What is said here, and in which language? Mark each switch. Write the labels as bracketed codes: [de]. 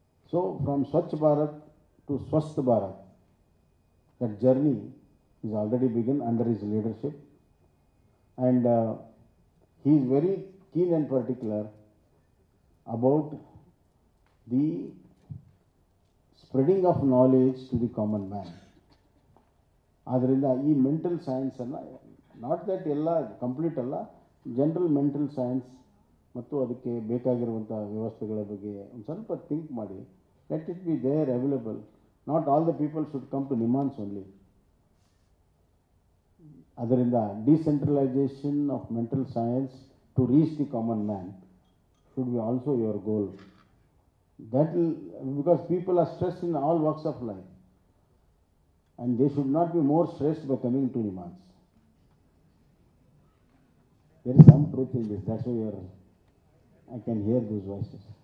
[en] So from Swachh Bharat to Swasth Bharat, that journey is already begun under his leadership, and he is very keen and particular about the spreading of knowledge to the common man. [kn] ಆದ್ದರಿಂದ ಈ mental ಸೈನ್ಸನ್ನು, [en] not that [kn] ಎಲ್ಲ complete ಅಲ್ಲ, general mental science ಮತ್ತು ಅದಕ್ಕೆ ಬೇಕಾಗಿರುವಂಥ ವ್ಯವಸ್ಥೆಗಳ ಬಗ್ಗೆ ಒಂದು ಸ್ವಲ್ಪ ಥಿಂಕ್ ಮಾಡಿ, [en] Let it be there available. Not all the people should come to NIMHANS only. ಅದರಿಂದ decentralisation of mental science to reach the common man should be also your goal. That will, because people are stressed in all walks of life, and they should not be more stressed by coming to Nimans. There is some truth in this. That's why I can hear those voices.